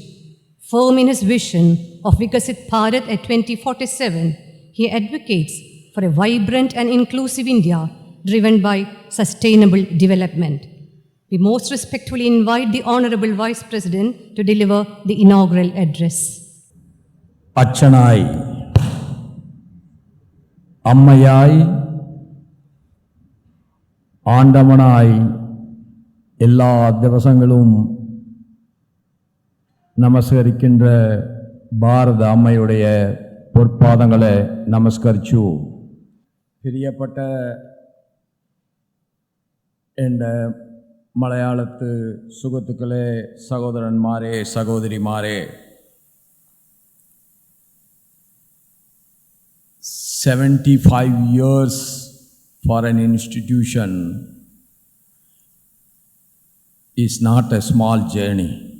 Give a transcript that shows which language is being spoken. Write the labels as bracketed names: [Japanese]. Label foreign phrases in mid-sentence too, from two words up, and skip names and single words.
[English] Firm in his vision of Vikasit Bharat at 2047, he advocates for a vibrant and inclusive India driven by sustainable development. We most respectfully invite the Honorable Vice President to deliver the inaugural address. [Malayalam] അച്ഛനായി അമ്മയായി ആണ്ടവനായി എല്ലാ ദിവസങ്ങളും [Tamil] நமஸ்கரிக்கின்ற பாரத அம்மையுடைய பொற்பாதங்களை [Malayalam] நமஸ்கரிച്ചു. പ്രിയപ്പെട്ട എൻ്റെ മലയാളത്ത് സുഹൃത്തുക്കളെ, സഹോദരന്മാരെ, സഹോദരിമാരെ, [English] 75 years for an institution is not a small journey.